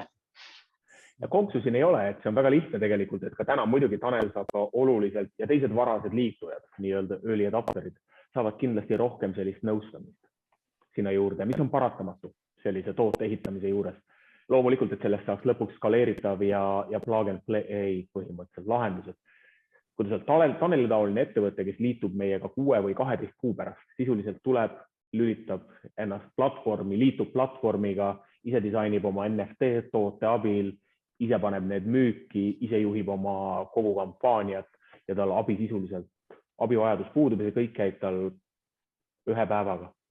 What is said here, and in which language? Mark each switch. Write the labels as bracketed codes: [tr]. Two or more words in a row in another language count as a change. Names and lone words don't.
[et] Ja konksu siin ei ole, et see on väga lihtne tegelikult, et ka täna muidugi Tanel saab ka oluliselt ja teised varased liitujad, nii-öelda [en] early adopterid, [et] saavad kindlasti rohkem sellist nõustamist sinna juurde, mis on paratamatu sellise toote ehitamise juures. Loomulikult, et sellest saaks lõpuks skaleeritav ja [en] plug and play [et] põhimõtteliselt lahendused. Kui Taneli taoline ettevõte, kes liitub meiega 6 või 12 kuu pärast, sisuliselt tuleb, lülitab ennast platvormi, liitub platvormiga, ise disainib oma NFT toote abil, ise paneb need müüki, ise juhib oma kogu kampaaniat ja tal abivajadus puudub ja see kõik käib tal ühe päevaga.